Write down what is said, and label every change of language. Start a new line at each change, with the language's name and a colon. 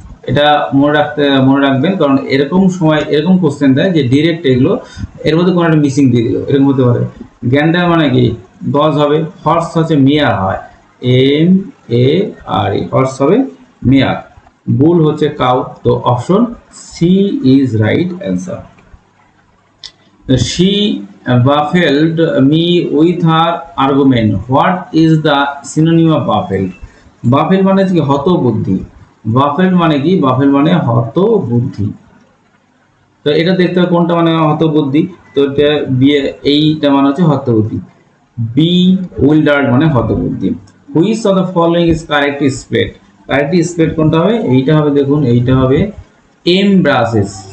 Bangla: এটা মনে রাখবেন, কারণ এরকম সময় এরকম কোশ্চেন দেয় যে ডিরেক্ট এগুলো এর মধ্যে কোনো একটা মিসিং দিয়ে দিল, এরকম হতে পারে। গ্যান্ডার মানে কি গজ হবে, হর্স হচ্ছে মেয়ার হয়, MARE, হর্স হবে মেয়ার। বুল হচ্ছে কাউ, তো
English: Option C is right answer. She baffled me with her argument. What is the synonym of baffled?
Bangla: Baffled মানে কি হতবুদ্ধি। baffled মানে কি, baffled মানে হতবুদ্ধি। তো এটা দেখতে হবে কোনটা মানে হতবুদ্ধি, তো এটা এইটা মানে হচ্ছে হতবুদ্ধি। bewildered মানে হতবুদ্ধি।
English: Which of the following is correct split?
Bangla: correct split কোনটা হবে, এইটা হবে, দেখুন এইটা হবে embraces।